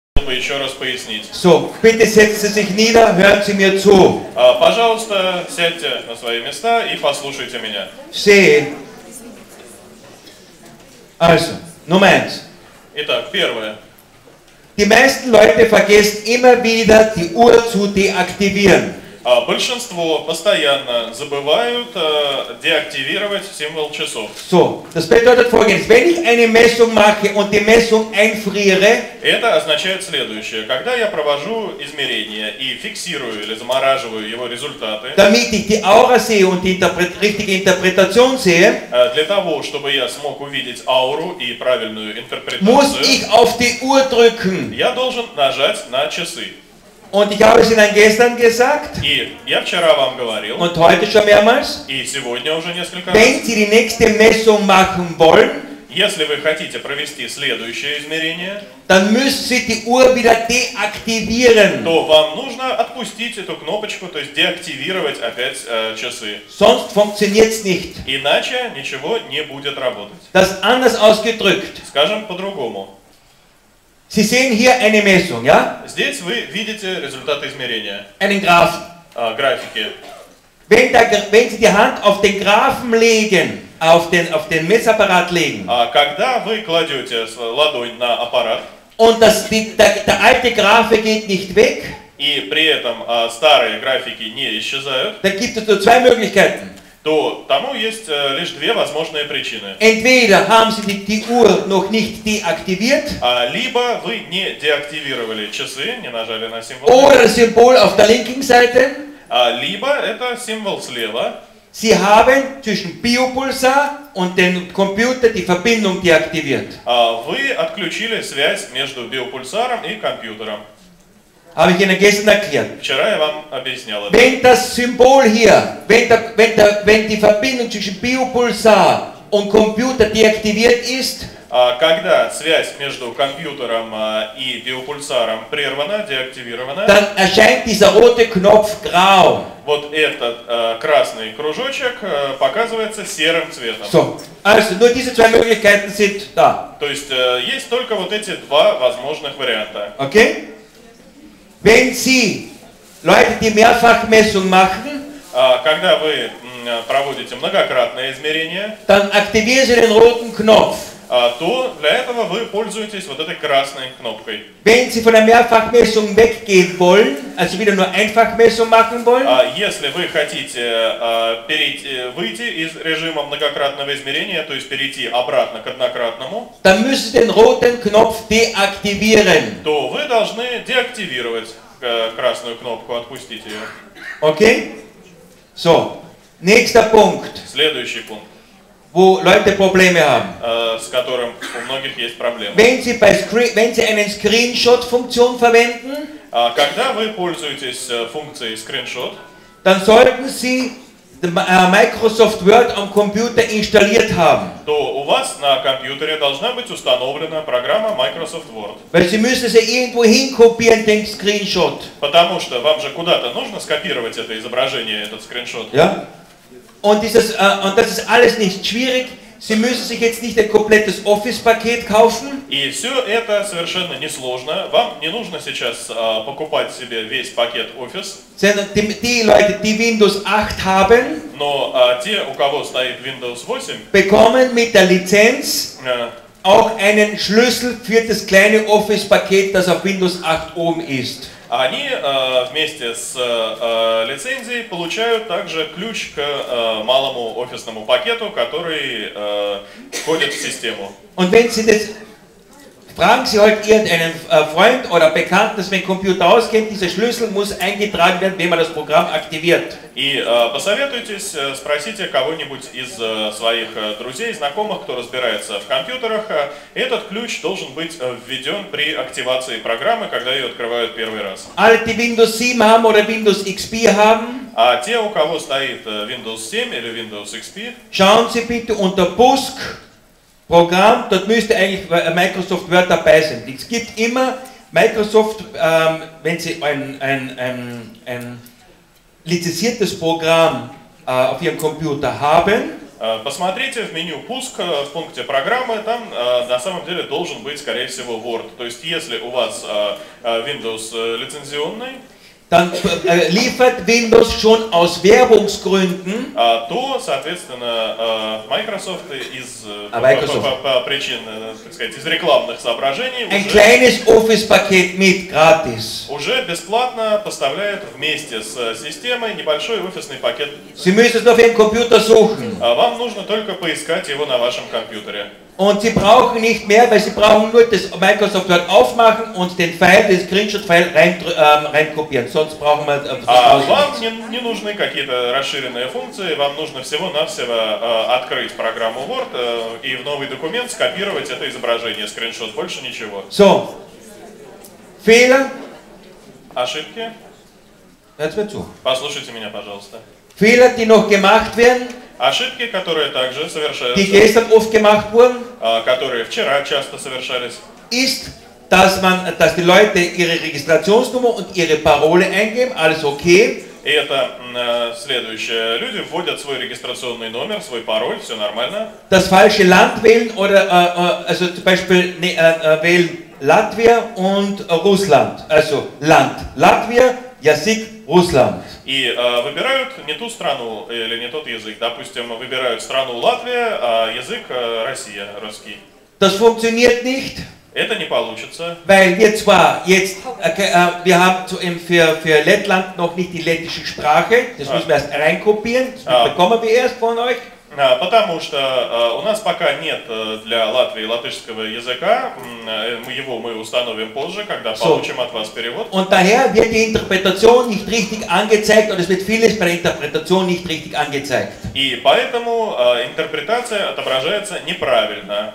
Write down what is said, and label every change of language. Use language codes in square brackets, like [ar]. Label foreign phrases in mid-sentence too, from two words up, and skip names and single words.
[ru] чтобы еще раз пояснить. [de] So, bitte setzen Sie sich nieder, hören Sie mir zu. [ru] Пожалуйста, сядьте на свои места и послушайте меня. [de] Sehe. Also, Nummer 1. [ru] Итак, первое. [de] Die meisten Leute vergessen immer wieder, die Uhr zu deaktivieren. [ru] Большинство постоянно забывают деактивировать символ часов. [de] So, das bedeutet folgendes: Wenn ich eine Messung mache und die Messung einfriere, [ru] Это означает следующее. Когда я провожу измерения и фиксирую или замораживаю его результаты, [de] damit ich die Aura sehe und die richtige Interpretation sehe, [ru] для того, чтобы я смог увидеть ауру и правильную [de] muss [ru] интерпретацию, [de] ich auf die Uhr drücken. [ru] я должен нажать на часы. [de] Und ich habe es Ihnen gestern gesagt [ru] И я вчера вам говорил, [de] und heute schon mehrmals, [ru] и сегодня уже несколько раз, [de] wenn Sie die nächste Messung machen wollen, [ru] если вы хотите провести следующее измерение, [de] dann müssen Sie die Uhr wieder deaktivieren. [ru] то вам нужно отпустить эту кнопочку, то есть деактивировать опять часы. [de] Sonst funktioniert es nicht. [ru] Иначе ничего не будет работать. [de] Das anders ausgedrückt. [ru] Скажем по-другому. [de] Sie sehen hier eine Messung, ja? [ru] Здесь вы видите результаты измерения, [de] Einen Graphen. [ru] графики. [de] Wenn Sie die Hand auf den Graphen legen, auf den Messapparat legen, [ru] Когда вы кладете ладонь на аппарат, [de] und der alte Graphe geht nicht weg, [ru] и при этом старые графики не исчезают, [de] dann gibt es nur zwei Möglichkeiten. [ru] то тому есть лишь две возможные причины. [de] Entweder haben Sie die Uhr noch nicht deaktiviert, [ru] Либо вы не деактивировали часы, не нажали на символ, [de] oder das Symbol auf der linken Seite. [ru] либо это символ слева. [de] Sie haben zwischen Biopulsar und dem Computer die Verbindung deaktiviert. [ru] Вы отключили связь между биопульсаром и компьютером. [de] Habe ich Ihnen gestern erklärt. [ru] Вчера я вам объяснял это. [de] Wenn das Symbol hier, wenn die Verbindung zwischen Biopulsar und Computer deaktiviert ist, [ru] Когда связь между компьютером и биопульсаром прервана, деактивирована, [de] dann erscheint dieser rote Knopf grau. [ru] вот этот красный кружочек показывается серым цветом. [de] So, also nur diese zwei Möglichkeiten sind da. [ru] То есть есть только вот эти два возможных варианта. [de] Okay? Wenn Sie Leute, die Mehrfachmessung machen, [ru] Когда вы проводите многократное измерение, [de] dann aktivieren Sie den roten Knopf. [ru] то для этого вы пользуетесь вот этой красной кнопкой. [de] Wenn Sie von der Mehrfachmessung weggehen wollen, also wieder nur Einfachmessung machen wollen, [ru] Если вы хотите выйти из режима многократного измерения, то есть перейти обратно к однократному, [de] dann müssen Sie den roten Knopf deaktivieren. [ru] то вы должны деактивировать красную кнопку, отпустить ее. [de] Okay? So, nächster Punkt, [ru] Следующий пункт, [de] wo Leute Probleme haben. [ru] с которым у многих есть проблемы. [de] Wenn Sie eine Screenshot-Funktion verwenden, [ru] Когда вы пользуетесь функцией скриншот, [de] dann sollten Sie Microsoft Word am Computer installiert haben. [ru] то у вас на компьютере должна быть установлена программа Microsoft Word. [de] Weil Sie müssen sie irgendwo hinkopieren, den Screenshot. [ru] Потому что вам же куда-то нужно скопировать это изображение, этот скриншот. [de] Ja? Und das ist alles nicht schwierig. Sie müssen sich jetzt nicht ein komplettes Office-Paket kaufen. [ru] И все это совершенно несложно. Вам не нужно сейчас покупать себе весь пакет Office. [de] Sondern die Leute, die Windows 8 haben, [ru] Но те, у кого стоит Windows 8, [de] bekommen mit der Lizenz auch einen Schlüssel für das kleine Office-Paket, das auf Windows 8 oben ist. [ru] они вместе с лицензией получают также ключ к малому офисному пакету, который входит в систему. [de] Und wenn Sie das, fragen Sie heute irgendeinen Freund oder Bekannten, das mit dem Computer auskennt, dieser Schlüssel muss eingetragen werden, wenn man das Programm aktiviert. [ru] И посоветуйтесь, спросите кого-нибудь из своих друзей, знакомых, кто разбирается в компьютерах. Этот ключ должен быть введен при активации программы, когда ее открывают первый раз. [de] Alle, die Windows 7 haben oder Windows XP haben, [ru] А те, у кого стоит Windows 7 или Windows XP, [de] schauen Sie bitte unter BUSC Programm, dort müsste eigentlich Microsoft Word dabei sein. Es gibt immer Microsoft, wenn Sie ein lizenziertes Programm auf Ihrem Computer haben, [ru] Посмотрите в меню «Пуск» в пункте «Программы», там на самом деле должен быть, скорее всего, Word. То есть, если у вас Windows лицензионный, [de] dann liefert Windows schon aus Werbungsgründen [ru] то, соответственно, Microsoft по причин, так сказать, из рекламных соображений [de] ein kleines Office-Paket mit, gratis. [ru] уже бесплатно поставляет вместе с системой небольшой офисный пакет. [de] Sie müssen es auf Ihrem Computer suchen. [ru] Вам нужно только поискать его на вашем компьютере. [de] Und Sie brauchen nicht mehr, weil Sie brauchen nur das Microsoft Word aufmachen und den File, den Screenshot-File reinkopieren. Sonst brauchen wir das [ru] вам не нужны какие-то расширенные функции, вам нужно всего-навсего открыть программу Word и в новый документ скопировать это изображение, скриншот, больше ничего. [de] So, Fehler. [ru] Ошибки. [de] Hört mir zu. [ru] Послушайте меня, пожалуйста. [de] Fehler, die noch gemacht werden. [ru] Ошибки, которые также совершаются, [de] die gestern oft gemacht wurden, [ru] которые вчера часто совершались, [de] ist, dass die Leute ihre Registrationsnummer und ihre Parole eingeben, alles okay. [ru] И это следующее. Люди вводят свой регистрационный номер, свой пароль, все нормально. [de] Das falsche Land wählen oder also zum Beispiel wählen Latvia und Russland. Also Land Latvia, [ru] Язык Russland. И выбирают не ту страну или не тот язык. Допустим, выбирают страну Латвия, а язык Россия, русский. [de] Das funktioniert nicht. [ru] Это не получится. [de] Weil wir zwar jetzt, wir haben für Lettland noch nicht die lettische Sprache, das müssen wir erst reinkopieren, das bekommen wir erst von euch. [ru] Потому что у нас пока нет для Латвии латышского языка, его мы установим позже, когда получим от вас перевод. [de] Und daher wird die Interpretation nicht richtig angezeigt, oder es wird vieles bei der Interpretation nicht richtig angezeigt. [ru] И поэтому интерпретация отображается неправильно.